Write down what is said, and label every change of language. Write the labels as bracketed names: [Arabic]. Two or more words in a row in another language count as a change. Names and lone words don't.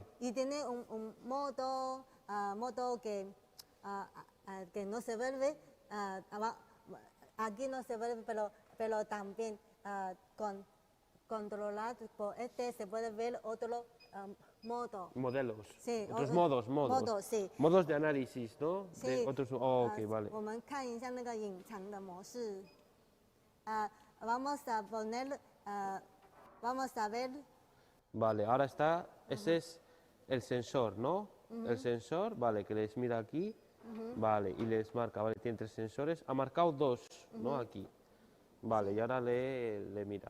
[Spanish] Y tiene un modo que no se vuelve, aquí no se vuelve, pero también controlado por se puede ver otro modo. Modelos. Sí, Otros modos. modos, sí. Modos de análisis, ¿no? Sí. De otros. Oh, ok, vale. [Chinese] 我们看一下那个隐藏的模式。 [Spanish] vamos a poner, vamos a ver. Vale, ahora está, ese es el sensor, ¿no? El sensor, vale, que les mira aquí, vale, y les marca, vale, tiene 3 sensores, ha marcado 2, ¿no? Aquí, vale, y ahora le mira.